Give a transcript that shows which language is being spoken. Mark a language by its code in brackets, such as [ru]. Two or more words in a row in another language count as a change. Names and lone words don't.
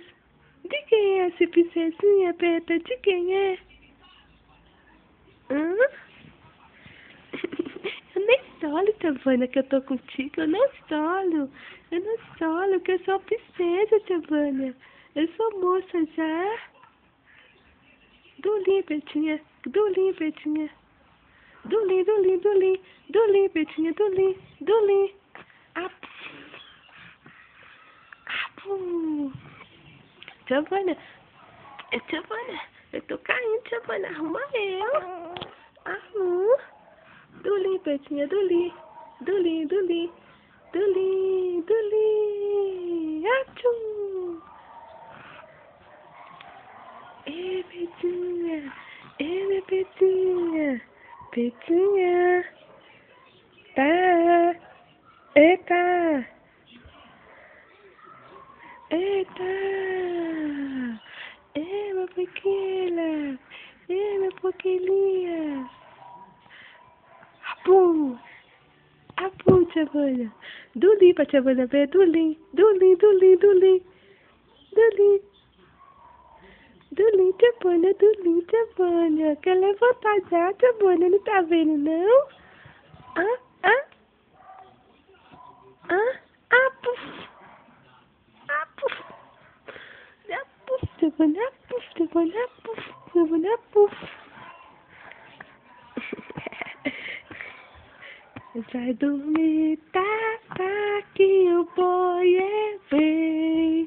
[pt] De quem é essa princesinha, Peta? De quem é? Hã? Eu nem solo, Giovana, que eu tô contigo. Eu não solo. Eu não solo, que eu sou princesa, Giovana. Eu sou moça já. Dulinho, Petinha. Dulinho, Petinha. Dulinho, dulinho, dulinho. Dulinho, Petinha. Dulinho. Dulinho. Apu. Apu. Giovana. Giovana. Eu tô caindo, Giovana. Arruma eu. Arruma. Dulinho, Petinha. Dulinho. Dulinho, dulinho. Dulinho, dulinho. Atchum. Ei, Petinha. Ei, minha Petinha. Petinha. Tá. Eita. Eita. Ei, minha pequena. Ei, minha pequelinha. Apu. Apu, Giovana. Dulim pra Giovana ver. Dulim. Dulim, dulim, dulim. Dulim. Giovanna. Quer levantar já, Giovanna? Não tá vendo, não? Puf. Puf. Puf, Giovanna, puf. Vai dormir, tá, que o boi vem.